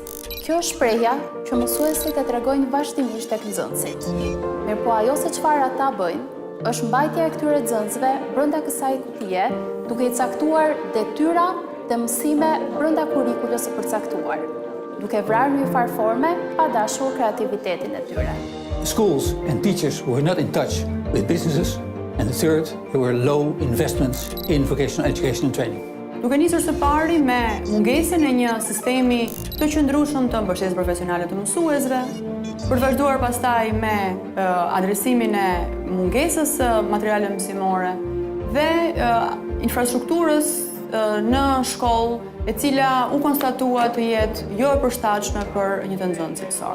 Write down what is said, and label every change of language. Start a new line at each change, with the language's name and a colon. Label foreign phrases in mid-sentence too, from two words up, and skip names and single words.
Albanian: Kjo është shprehja që mësuesit e tregojnë vazhdimisht tek nxënësit. Mirëpo ajo se çfarë ata bëjnë, është mbajtja e këtyre nxënësve brenda kësaj kutie, duke i caktuar detyra dhe mësime brenda kurrikulës së përcaktuar, duke vrarë në një farë forme pa dashur kreativitetin e tyre.
English: Schools and teachers were not in touch with businesses, and the third, there were low investments in vocational education and training.
Albanian: Duke nisur së pari me mungesën e një sistemi të qëndrueshëm të mbështetjes profesionale të mësuesve, për të vazhduar pastaj me adresimin e mungesës së materialeve mësimore dhe infrastrukturës në shkollë, e cila u konstatua të jetë jo e përshtatshme për një të nxënës cilësor.